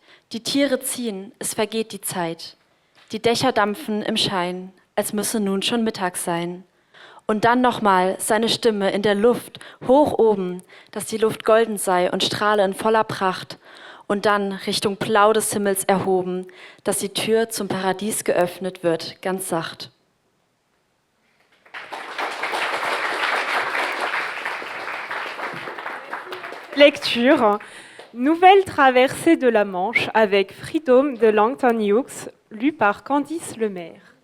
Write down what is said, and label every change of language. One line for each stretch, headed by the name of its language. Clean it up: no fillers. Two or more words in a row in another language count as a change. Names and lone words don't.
German: Die Tiere ziehen, es vergeht die Zeit. Die Dächer dampfen im Schein, als müsse nun schon Mittag sein. Und dann nochmal seine Stimme in der Luft, hoch oben, dass die Luft golden sei und strahle in voller Pracht. Und dann Richtung Blau des Himmels erhoben, dass die Tür zum Paradies geöffnet wird, ganz sacht.
French: Lecture. Nouvelle traversée de la Manche avec Freedom de Langton Hughes, lu par Candice Lemaire.